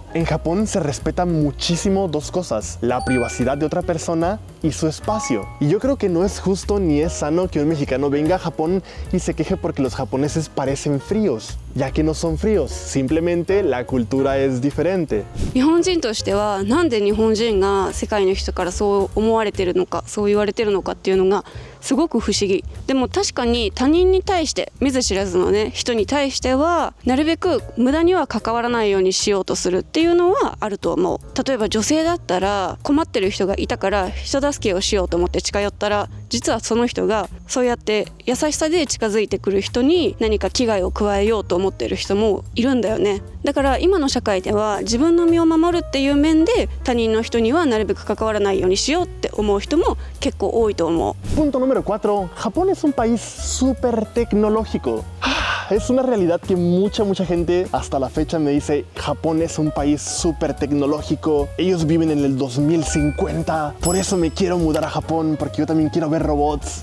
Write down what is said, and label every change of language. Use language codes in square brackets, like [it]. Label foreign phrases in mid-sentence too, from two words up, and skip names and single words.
[es] En Japón se respeta muchísimo dos cosas, la privacidad de otra persona y su espacio. Y yo creo que no es justo ni es sano que un mexicano venga a Japón y se queje porque los japoneses parecen fríos. Ya que no son fríos, simplemente la cultura es diferente. [ja] 日本人としてはなんで日本人が世界の人からそう思われてるのかそう言われてるのかっていうのがすごく不思議。でも確かに他人に対して見ず知らずのね人に対してはなるべく無駄には関わらないようにしようとするっていうのはあると思う。例えば女性だったら困ってる人がいたから人助けをしようと思って近寄ったら実はその人がそうやって優しさで近づいてくる人に何か危害を加えようと思ってる人もいるんだよね。だから今の社会では自分の身を守るっていう面で他人の人にはなるべく関わらないようにしようって思う人も結構多いと思う。 [es] Punto número 4. Japón es un país súper tecnológico. Es una realidad que mucha gente hasta la fecha me dice Japón es un país súper tecnológico, ellos viven en el 2050, por eso me quiero mudar a Japón porque yo también quiero ver robots.